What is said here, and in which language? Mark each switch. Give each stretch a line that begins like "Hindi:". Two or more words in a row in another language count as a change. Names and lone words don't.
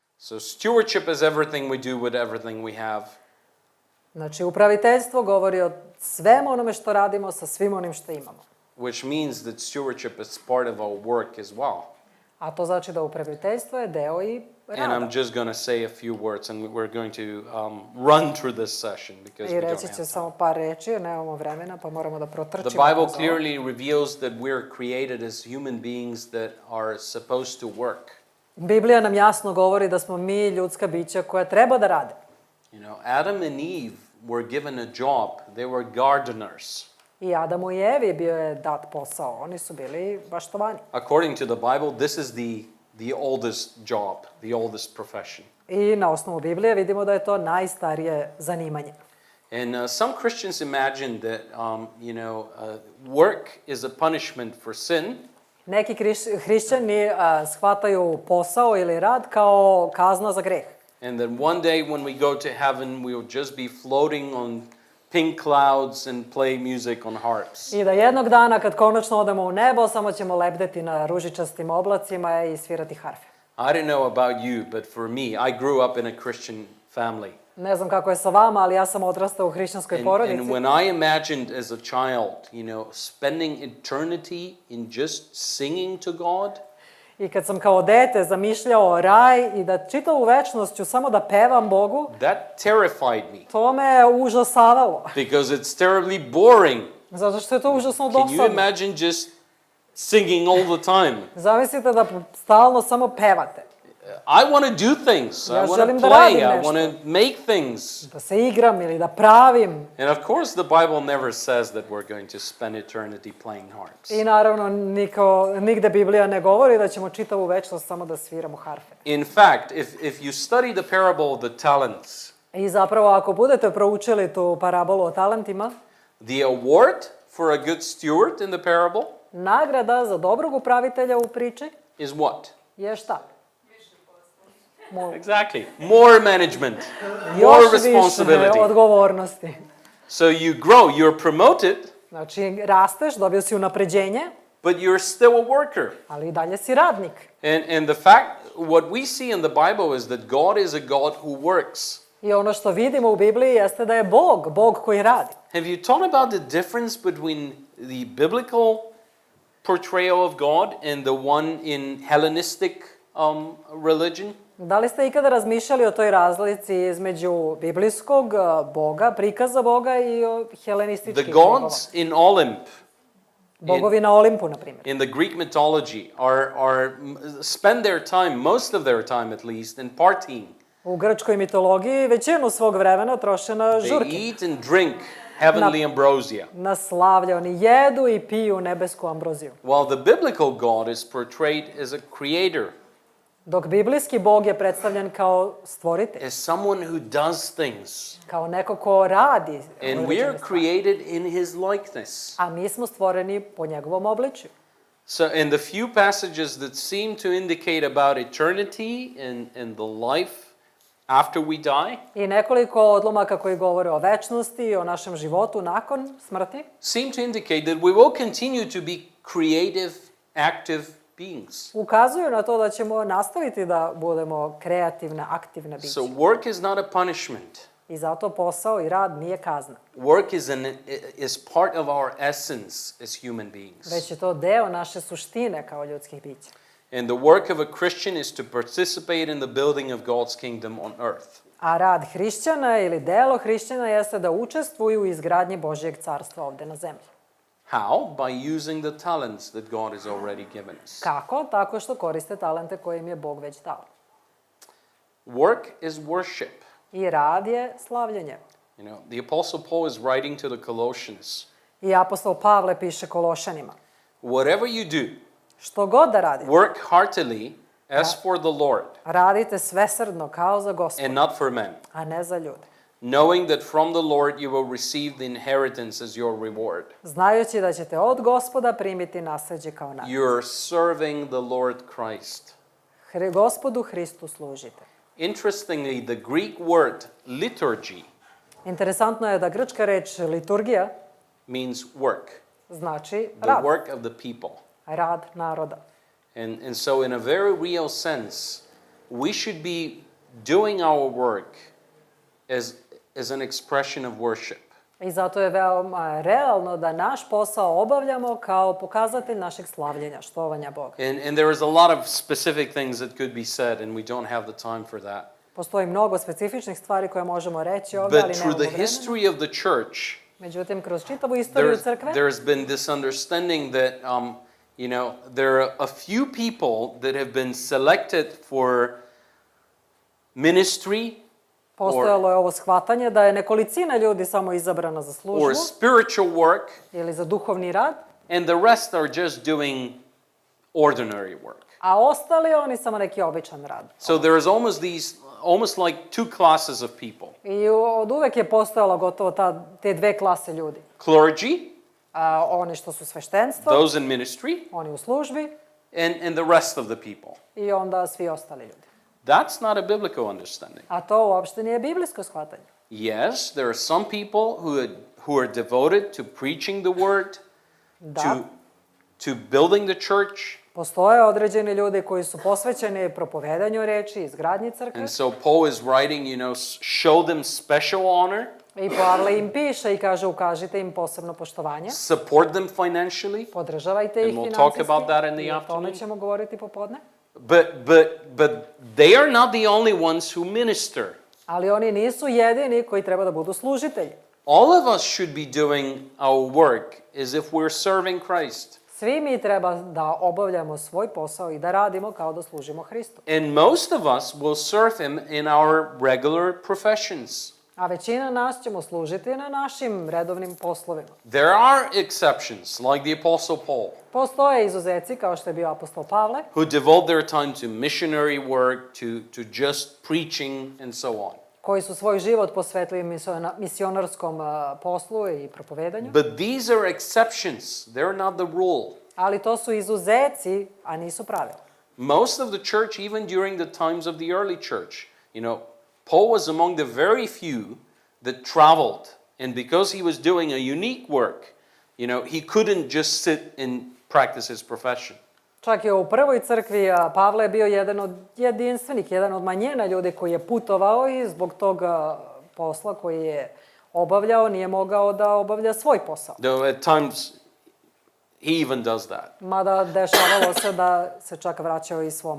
English: So stewardship is everything we do with everything we have.
Serbian: Znači, upraviteljstvo govori o svemu onome što radimo sa svim onim što imamo.
English: Which means that stewardship is part of our work as well.
Serbian: A to znači da upraviteljstvo je deo i rada.
English: And I'm just going to say a few words, and we're going to run through this session because I we don't
Serbian: reći
English: have
Serbian: ću
English: time.
Serbian: samo par reči jer nemamo vremena, pa moramo da protrčimo.
English: The Bible clearly reveals that we're created as human beings that are supposed to work.
Serbian: Biblija nam jasno govori da smo mi ljudska bića koja treba da rade.
English: You know, Adam and Eve were given a job. They were gardeners.
Serbian: I Adamu i Evi bio je dat posao. Oni su bili baštovani.
English: According to the Bible, this is the oldest job, the oldest profession.
Serbian: I na osnovu Biblije vidimo da je to najstarije zanimanje.
English: And some Christians imagine that, work is a punishment for sin.
Serbian: Neki hrišćani shvataju posao ili rad kao kazna za greh.
English: And that one day when we go to heaven, we will just be floating on pink clouds and play music on harps.
Serbian: I da jednog dana kad konačno odemo u nebo, samo ćemo lebdeti na ružičastim oblacima i svirati harfe.
English: I don't know about you, but for me, I grew up in a Christian family.
Serbian: Ne znam kako je sa vama, ali ja sam odrastao u hrišćanskoj porodici.
English: And when I imagined as a child, spending eternity in just singing to God,
Serbian: I kad sam kao dete zamišljao raj i da čitavu večnost ću samo da pevam Bogu,
English: that terrified me.
Serbian: to me užasavalo.
English: Because it's terribly boring.
Serbian: Zato što je to užasno
English: Can you
Serbian: dosadno.
English: imagine just singing all the time?
Serbian: Zamislite da stalno samo pevate.
English: I want to do things. I
Serbian: Ja
English: want
Serbian: želim
English: to
Serbian: da radim
English: play. I
Serbian: nešto.
English: want to make things.
Serbian: Da se igram ili da pravim.
English: And of course, the Bible never says that we're going to spend eternity playing harps.
Serbian: I naravno nigde Biblija ne govori da ćemo čitavu večnost samo da sviramo harfe.
English: In fact, if you study the parable of the talents,
Serbian: I zapravo ako budete proučili tu parabolu o talentima,
English: the award for a good steward in the parable
Serbian: nagrada za dobrog upravitelja u priči
English: is what?
Serbian: je šta?
English: Exactly. More management, more
Serbian: Još
English: responsibility.
Serbian: više odgovornosti.
English: So you grow, you're promoted,
Serbian: Znači, rasteš, dobio si unapređenje,
English: but you're still a worker.
Serbian: ali i dalje si radnik.
English: And the fact, what we see in the Bible is that God is a God who works.
Serbian: I ono što vidimo u Bibliji jeste da je Bog koji radi.
English: Have you thought about the difference between the biblical portrayal of God and the one in Hellenistic religion?
Serbian: Da li ste ikada razmišljali o toj razlici između biblijskog Boga, prikaza Boga i helenističkih
English: The
Serbian: bogova?
English: gods in Olymp,
Serbian: Bogovi na Olimpu, na primjer.
English: in the Greek mythology, spend their time, most of their time at least, in partying.
Serbian: U grčkoj mitologiji većinu svog vremena troše na
English: They
Serbian: žurke,
English: eat and drink heavenly ambrosia.
Serbian: na slavlje. Oni jedu i piju nebesku ambroziju.
English: While the biblical God is portrayed as a creator,
Serbian: Dok biblijski Bog je predstavljen kao stvoritelj,
English: as someone who does things.
Serbian: kao neko ko radi.
English: And we
Serbian: određene
English: are
Serbian: stvari.
English: created in his likeness.
Serbian: A mi smo stvoreni po njegovom obličju.
English: So, and the few passages that seem to indicate about eternity and the life after we die
Serbian: I nekoliko odlomaka koji govore o večnosti i o našem životu nakon smrti
English: seem to indicate that we will continue to be creative, active beings.
Serbian: ukazuju na to da ćemo nastaviti da budemo kreativne, aktivne biće.
English: So work is not a punishment.
Serbian: I zato posao i rad nije kazna.
English: Work is part of our essence as human beings.
Serbian: Već je to deo naše suštine kao ljudskih bića.
English: And the work of a Christian is to participate in the building of God's kingdom on earth.
Serbian: A rad hrišćana ili delo hrišćana jeste da učestvuju u izgradnji Božjeg carstva ovde na zemlji.
English: How? By using the talents that God has already given us.
Serbian: Kako? Tako što koriste talente koje im je Bog već dao.
English: Work is worship.
Serbian: I rad je slavljenje.
English: The Apostle Paul is writing to the Colossians.
Serbian: I apostol Pavle piše Kološanima.
English: Whatever you do,
Serbian: Što god da radite,
English: work heartily as for the Lord
Serbian: radite svesrdno kao za Gospoda,
English: and not for men,
Serbian: a ne za ljude.
English: knowing that from the Lord you will receive the inheritance as your reward.
Serbian: Znajući da ćete od Gospoda primiti nasleđe kao nagradu.
English: You're serving the Lord Christ.
Serbian: Gospodu Hristu služite.
English: Interestingly, the Greek word liturgy
Serbian: Interesantno je da grčka reč liturgija
English: means work,
Serbian: znači
English: the
Serbian: rad,
English: work of the people.
Serbian: rad naroda.
English: And so in a very real sense, we should be doing our work as an expression of worship.
Serbian: I zato je veoma realno da naš posao obavljamo kao pokazatelj našeg slavljenja, štovanja Boga.
English: And there is a lot of specific things that could be said, and we don't have the time for that.
Serbian: Postoji mnogo specifičnih stvari koje možemo reći ovdje, ali
English: But
Serbian: nemamo
English: through the
Serbian: vremena.
English: history of the church,
Serbian: Međutim, kroz čitavu istoriju crkve,
English: there's been this understanding that, there are a few people that have been selected for ministry
Serbian: postojalo je ovo shvatanje da je nekolicina ljudi samo izabrana za službu
English: or spiritual work,
Serbian: ili za duhovni rad,
English: and the rest are just doing ordinary work.
Serbian: a ostali oni samo neki običan rad.
English: So there is almost like two classes of people.
Serbian: I od uvek je postojalo gotovo te dve klase ljudi.
English: Clergy,
Serbian: Oni što su sveštenstvo,
English: those in ministry,
Serbian: oni u službi
English: and the rest of the people.
Serbian: i onda svi ostali ljudi.
English: That's not a biblical understanding.
Serbian: A to uopšte nije biblijsko shvatanje.
English: Yes, there are some people who are devoted to preaching the word,
Serbian: Da,
English: to building the church,
Serbian: postoje određeni ljudi koji su posvećeni propovedanju reči, izgradnji crkve.
English: and so Paul is writing, show them special honor,
Serbian: I Pavle im piše i kaže ukažite im posebno poštovanje,
English: support them financially,
Serbian: podržavajte ih
English: And we'll talk
Serbian: financijski.
English: about that in the
Serbian: I o
English: afternoon.
Serbian: tome ćemo govoriti popodne.
English: but they are not the only ones who minister.
Serbian: Ali oni nisu jedini koji treba da budu služitelji.
English: All of us should be doing our work as if we're serving Christ.
Serbian: Svi mi treba da obavljamo svoj posao i da radimo kao da služimo Hristu.
English: And most of us will serve him in our regular professions.
Serbian: A većina nas ćemo služiti na našim redovnim poslovima.
English: There are exceptions, like the Apostle Paul,
Serbian: Postoje izuzeci kao što je bio apostol Pavle,
English: who devote their time to missionary work, to just preaching, and so on.
Serbian: koji su svoj život posvetili misionarskom poslu i propovedanju.
English: But these are exceptions. They're not the rule.
Serbian: Ali to su izuzeci, a nisu pravila.
English: Most of the church, even during the times of the early church, Paul was among the very few that traveled. And because he was doing a unique work, he couldn't just sit and practice his profession.
Serbian: Čak i u prvoj crkvi Pavle je bio jedan od jedinstvenih, jedan od manjina ljudi koji je putovao i zbog tog posla koji je obavljao nije mogao da obavlja svoj posao.
English: Though at times he even does that.
Serbian: Mada dešavalo se da se čak vraćao i svom.